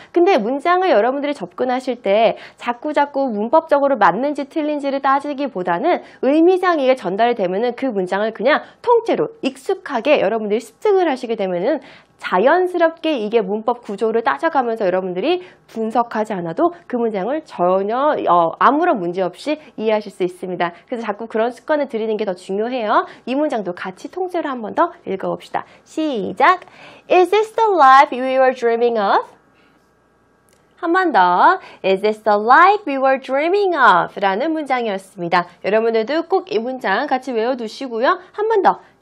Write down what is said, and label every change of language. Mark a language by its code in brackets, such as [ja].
[ko] 근데 문장을 여러분들이 접근하실 때 자꾸 문법적으로 맞는지 틀린지를 따지기보다는 의미상 이게 전달이 되면은 그 문장을 그냥 통째로 익숙하게 여러분들이 습득을 하시게 되면은 자연스럽게 이게 문법 구조를 따져가면서 여러분들이 분석하지 않아도 그 문장을 전혀 아무런 문제 없이 이해하실 수 있습니다. 그래서 자꾸 그런 습관을 들이는 게 더 중요해요. 이 문장도 같이 통째로 한 번 더 읽어봅시다. 시작! [en] Is this the life we were dreaming of? [ko] 한 번 더. [en] Is this the life we were dreaming of? [ko] 라는 문장이었습니다. 여러분들도 꼭 이 문장 같이 외워두시고요. 한 번 더.